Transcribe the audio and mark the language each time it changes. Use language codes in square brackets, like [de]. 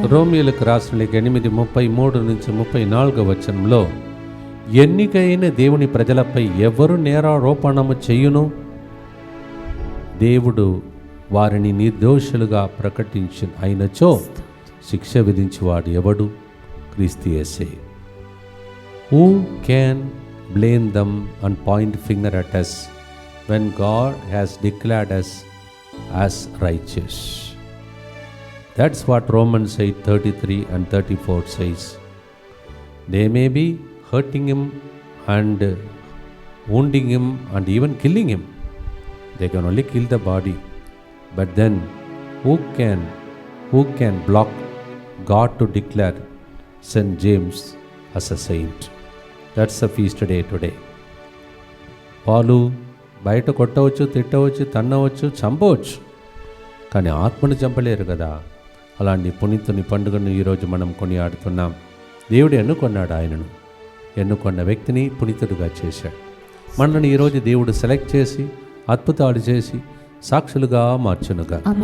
[te] రోమియోలకు రాసిన 8:33-34 ఎన్నికైన దేవుని ప్రజలపై ఎవరు నేరారోపణము చేయును? దేవుడు వారిని నిర్దోషులుగా ప్రకటించిన అయినచో శిక్ష విధించువాడు ఎవడు? క్రీస్తు యేసే. [en] Who can blame them and point finger at us when God has declared us as righteous? That's what Romans 8:33 and 34 says. They may be hurting him and wounding him and even killing him. They can only kill the body. But then who can block God to declare St. James as a saint? That's the feast day today. [te] వాళ్ళు బయట కొట్టవచ్చు, తిట్టవచ్చు, తన్నవచ్చు, చంపవచ్చు, కానీ ఆత్మను చంపలేరు కదా. అలాంటి పునీతుని పండుగను ఈరోజు మనం కొనియాడుతున్నాం. దేవుడు ఎన్నుకొన్నాడు, ఆయనను ఎన్నుకొన్న వ్యక్తిని పునీతుడుగా చేశాడు. మనల్ని ఈరోజు దేవుడు సెలెక్ట్ చేసి అద్భుతాలు చేసి సాక్షులుగా మార్చునుగా.